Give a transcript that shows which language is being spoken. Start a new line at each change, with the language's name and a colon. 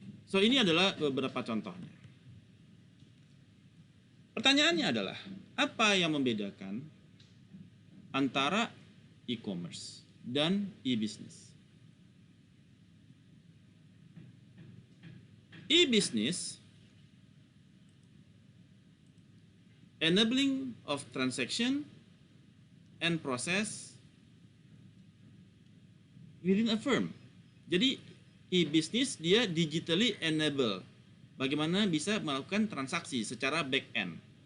Indonesian: So ini adalah beberapa contohnya. Pertanyaannya adalah, apa yang membedakan antara e-commerce dan e-business?
English: E-business, enabling of transaction and process within a firm.
Indonesian: Jadi e-business dia
English: digitally enable.
Indonesian: Bagaimana bisa melakukan transaksi secara back end.